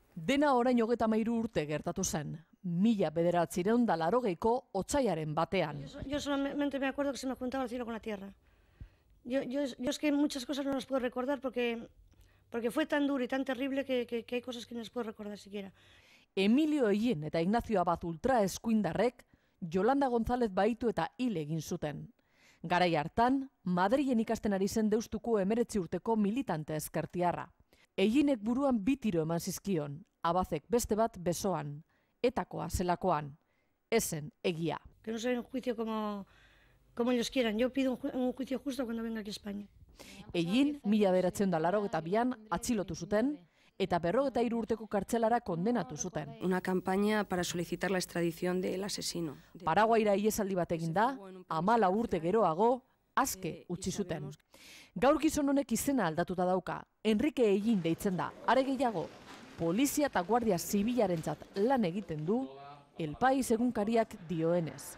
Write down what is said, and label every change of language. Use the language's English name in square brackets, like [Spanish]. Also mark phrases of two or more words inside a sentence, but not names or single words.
[Basque] Dena orain 33 urte gertatu zen, 1980ko otsaiaren batean. [Spanish] Yo solamente me acuerdo que se me juntaba el cielo con la tierra. Yo es que muchas cosas no las puedo recordar porque fue tan duro y tan terrible que hay cosas que no las puedo recordar siquiera. [Basque] Emilio Hellín eta Ignacio Abad ultraeskuindarrek Yolanda González baitu eta hil egin zuten. Garai hartan, Madrilen ikasten ari zen Deustuko 19 urteko militante ezkertiarra. Hellinek buruan 2 tiro eman zizkion, Abazek beste bat besoan, etakoa zelakoan. Ezen egia. [Spanish] Que no sea un juicio como ellos quieran. Yo pido un juicio justo cuando venga aquí a España. [Basque] Hellín 1982an atxilotu zuten, eta 53 urteko kartzelara kondenatu zuten. [Spanish] Una campaña para solicitar la extradición del asesino. [Basque] Paraguaira iesaldi bat egin da, 14 urte geroago, aske utzi zuten. Gaur gizon honek izena aldatuta dauka, Enrique Hellín deitzen da, are gehiago, polizia eta guardia zibilarentzat lan egiten du, El País egunkariak dioenez.